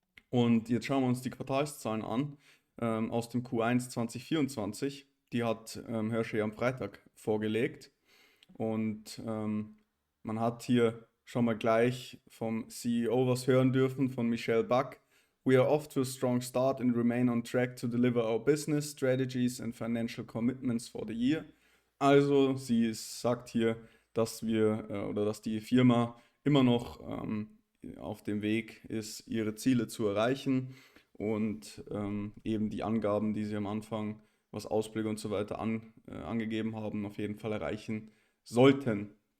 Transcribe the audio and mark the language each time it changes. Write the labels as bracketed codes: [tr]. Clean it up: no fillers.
[de] Und jetzt schauen wir uns die Quartalszahlen an aus dem Q1 2024. Die hat Hershey am Freitag vorgelegt. Und man hat hier schon mal gleich vom CEO was hören dürfen, von Michelle Buck. [en] We are off to a strong start and remain on track to deliver our business strategies and financial commitments for the year. [de] Also sagt hier, dass wir oder dass die Firma immer noch auf dem Weg ist, ihre Ziele zu erreichen und eben die Angaben, die sie am Anfang, was Ausblick und so weiter angegeben haben, auf jeden Fall erreichen sollten.